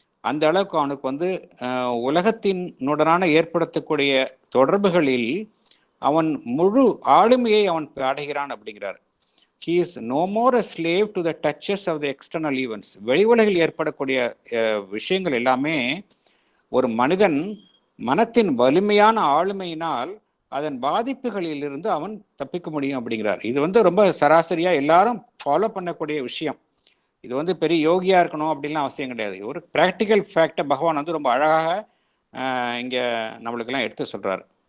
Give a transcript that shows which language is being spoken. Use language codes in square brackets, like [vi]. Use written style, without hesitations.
[ta] அந்த அளவுக்கு அவனுக்கு வந்து உலகத்தினுடனான ஏற்படுத்தக்கூடிய தொடர்புகளில் அவன் முழு ஆளுமையை அவன் அடைகிறான் அப்படிங்கிறார். [en] He is no more a slave to the touches of the external events. [ta] வெளி உலகில் ஏற்படக்கூடிய விஷயங்கள் எல்லாமே ஒரு மனிதன் மனத்தின் வலிமையான ஆளுமையினால் அதன் பாதிப்புகளிலிருந்து அவன் தப்பிக்க முடியும் அப்படிங்கிறார். இது வந்து ரொம்ப சராசரியாக எல்லாரும் ஃபாலோ பண்ணக்கூடிய விஷயம். இது வந்து பெரிய யோகியா இருக்கணும் அப்படின்லாம் அவசியம் கிடையாது. ஒரு ப்ராக்டிக்கல் ஃபேக்டை பகவான் வந்து ரொம்ப அழகாக இங்கே நம்மளுக்கெல்லாம் எடுத்து சொல்கிறார்.